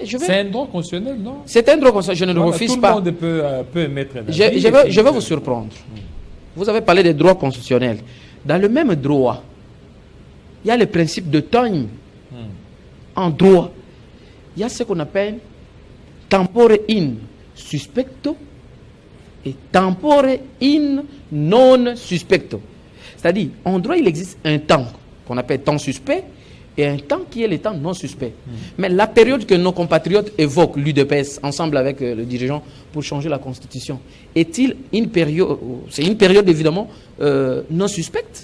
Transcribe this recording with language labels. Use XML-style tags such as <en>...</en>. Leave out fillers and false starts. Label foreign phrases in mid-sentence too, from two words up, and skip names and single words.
<fr>C'est un droit constitutionnel, non? C'est un droit constitutionnel, je ne le refuse pas. Tout le monde peut émettre un avis. Je vais vous surprendre. Vous avez parlé des droits constitutionnels. Dans le même droit, il y a le principe de time. En droit, il y a ce qu'on appelle</fr> <la>tempore in suspecto</la> <fr>et</fr> <la>tempore in non suspecto.</la> <fr>C'est-à-dire, en droit, il existe un temps qu'on appelle temps suspect et un temps qui est le temps non suspect. Mais la période que nos compatriotes évoquent, l'UDPS, ensemble avec le dirigeant, pour changer la Constitution, est-il une période, c'est une période évidemment non suspecte?</fr>